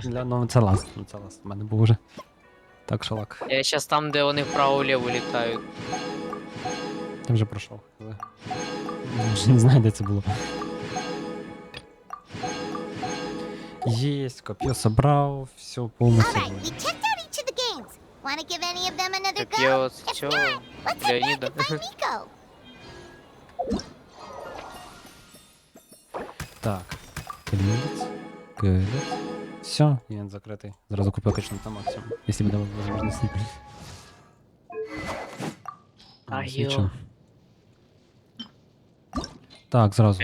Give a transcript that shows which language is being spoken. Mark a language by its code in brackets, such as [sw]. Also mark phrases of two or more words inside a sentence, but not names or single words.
[uk] Ну це ласт, у мене був уже. Так, шалак. Я щас там, де вони вправо-вліво літають. Ти вже пройшов. Але... Вже не знаю, де це було. Єсть, коп'є собрав, все повністю. [en] All right, we checked out each of the games. Want to give any of them another [uk] Так я [en] go? [uk] от [en] If [uk] цього [en] not, let's head back [uk] Леоніда. [en] and find Miko. [uk] Так. Кінець. Все, івент закритий. Зразу купив качну там максимум, якщо буде можливість. Айо. Так, зразу